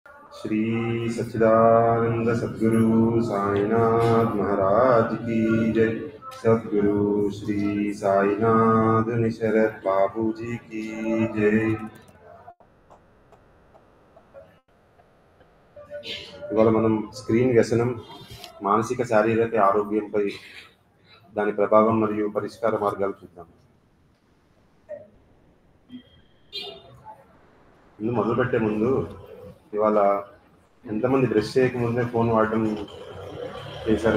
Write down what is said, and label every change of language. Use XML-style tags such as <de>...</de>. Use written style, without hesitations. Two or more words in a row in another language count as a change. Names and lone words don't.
<hi>श्री सच्चिदानंद सद्गुरु साईनाथ महाराज की जय। सद्गुरु श्री साईनाथ निशरत बाबू जी की जय।</hi> <te>ఇవాళ మనం స్క్రీన్ వ్యసనం మానసిక శారీరక ఆరోగ్యంపై దాని ప్రభావం మరియు పరిష్కార మార్గాలు చూద్దాం. ఇల్లు మొదలుపెట్టే ముందు ఇవాళ ఎంతమంది బ్రష్ చేయకముందే ఫోన్ వాడటం చేశారు?</te>